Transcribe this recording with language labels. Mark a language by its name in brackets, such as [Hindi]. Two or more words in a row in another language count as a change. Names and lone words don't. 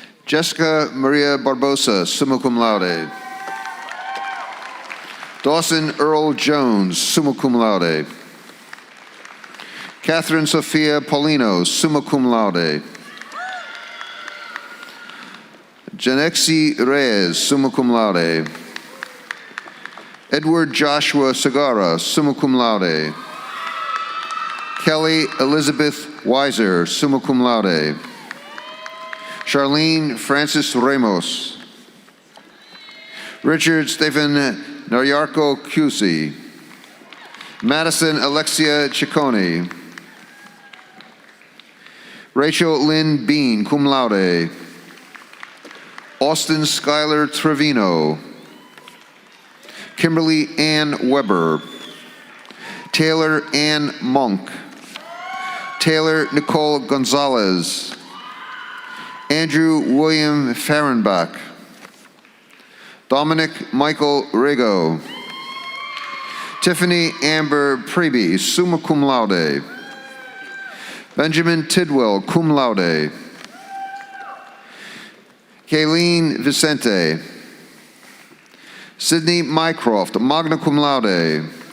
[English] Jessica Maria Barbosa, [Latin] summa cum laude. [English] Dawson Earl Jones, [Latin] summa cum laude. [English] Catherine Sophia Paulino, [Latin] summa cum laude. [English] Janexi Reyes, [Latin] summa cum laude. [English] Edward Joshua Segara, [Latin] summa cum laude. [English] Kelly Elizabeth Weiser, [Latin] summa cum laude. [English] Charlene Francis Ramos. Richard Stephen Naryarko Cusi. Madison Alexia Ciccone. Rachel Lynn Bean, [Latin] cum laude. [English] Austin Schuyler Trevino. Kimberly Ann Weber. Taylor Ann Monk. Taylor Nicole Gonzalez. Andrew William Fahrenbach. Dominic Michael Rego. Tiffany Amber Preby, [Latin] summa cum laude. [English] Benjamin Tidwell, [Latin] cum laude. [English] Kayleen Vicente. Sydney Mycroft, [Latin] magna cum laude.